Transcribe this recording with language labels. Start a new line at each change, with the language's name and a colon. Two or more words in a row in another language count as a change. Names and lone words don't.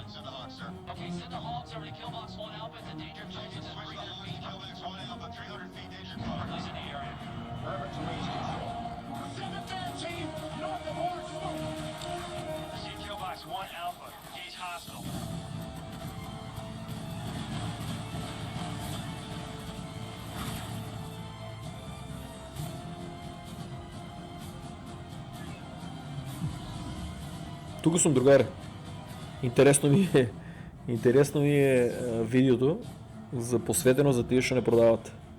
English: Send the Hawk, sir. Okay, send the Hawks over to Killbox 1 Alpha. It's a danger close within 300 feet. Killbox 1 Alpha, 300 feet, danger close. Place in the area. Forever to Wings Control. 713 north of Orange. See Killbox 1 Alpha. Gage Hospital.
Macedonian: Тука сум, другари. Интересно ми е видеото за посветено за тие што не продават.